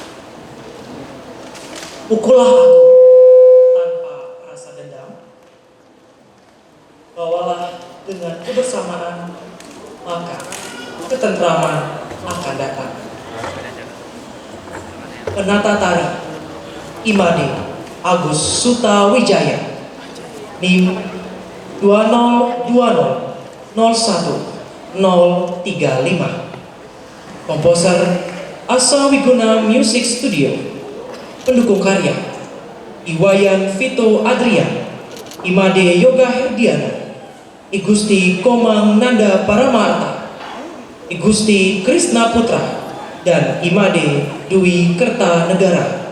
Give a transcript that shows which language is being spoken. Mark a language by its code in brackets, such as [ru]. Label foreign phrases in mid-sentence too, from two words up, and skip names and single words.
[id] Pukullah aku tanpa rasa dendam. Bawalah dengan kebersamaan, maka ketentraman akan datang. Penata tari Imade Agus Sutawijaya, NIM 202001035. Komposer Asa Wiguna Music Studio. Pendukung karya Iwayan Vito Adrian, Imade Yoga Herdiana, Igusti Komang Nanda Paramarta, Igusti Krisna Putra, dan Imade Dwi Kertanegara.